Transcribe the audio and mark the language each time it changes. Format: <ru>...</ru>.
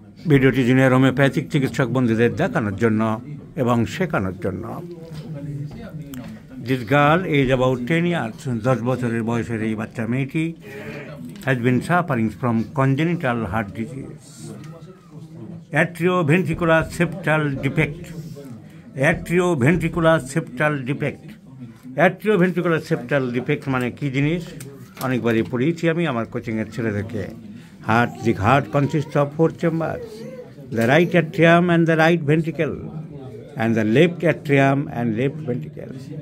<bn>ভিডিওটি junior homeopathic চিকিৎসক বন্ধুদের দেখানোর জন্য এবং শেখানোর জন্য।</bn> <en>This girl is about 10 years,</en> <bn>10 বছরের বয়সের এই বাচ্চা মেয়েটি</bn> <en>has been suffering from congenital heart disease, atrioventricular septal defect. Atrioventricular septal defect.</en> <bn>Atrioventricular septal defect মানে কি জিনিস অনেকবারই পড়িয়েছি আমি আমার কোচিংয়ের ছেলেদেরকে।</bn> <en>The heart consists of 4 chambers, the right atrium and the right ventricle, and the left atrium and left ventricle.</en>